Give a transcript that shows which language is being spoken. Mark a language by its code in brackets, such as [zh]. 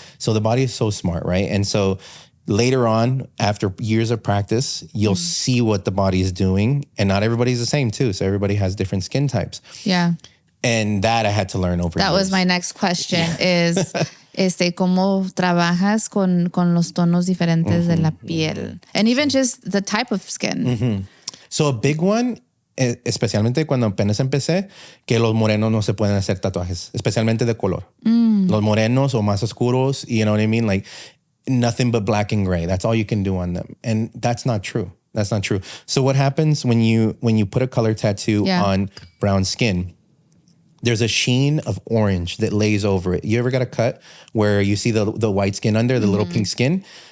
[en] So the body is so smart, right? And so later on, after years of practice, you'll see what the body is doing. And not everybody's the same too. So everybody has different skin types. Yeah. And that I had to learn over years. That was my next question is [es] cómo trabajas con los tonos diferentes de la piel. [en] And even just the type of skin. So a big one, [es] especialmente cuando apenas empecé, que los morenos no se pueden hacer tatuajes, especialmente de color. Los morenos o más oscuros, [en] you know what I mean? Like nothing but black and gray. That's all you can do on them. And that's not true. That's not true. So what happens when you put a color tattoo on brown skin? There's a sheen of orange that lays over it. You ever got a cut where you see the white skin under, the little pink skin?